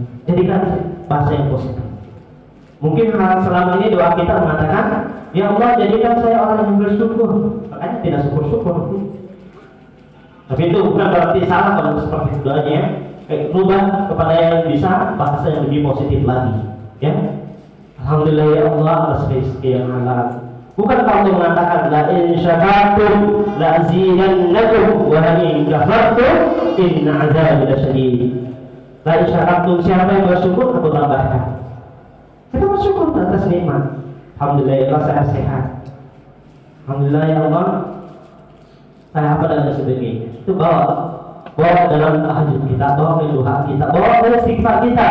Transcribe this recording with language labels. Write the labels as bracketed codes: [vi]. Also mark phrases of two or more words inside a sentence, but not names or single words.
[id] Jadikan bahasa yang positif. Mungkin selama ini doa kita mengatakan, ya Allah jadikan saya orang yang bersyukur. Makanya tidak syukur-syukur. Tapi itu bukan berarti salah kalau seperti itu doanya. Rubah kepada yang bisa bahasa yang lebih positif lagi. Ya. [ar] الحمد لله يا الله [id] atas rezeki yang halal. Bukan kalau mengatakan [ar] لئن شكرتم لأزيدنكم ولئن كفرتم إن عذابي لشديد. لئن شكرتم, [id] siapa yang bersyukur aku tambahkan. Kita bersyukur atas nikmat. [ar] الحمد لله يا الله [id] saya sehat. [ar] الحمد لله يا الله [id] saya apa dan sebagainya. Itu bawa dalam tahajud kita, bawa ke doa kita, bawa ke istighfar kita.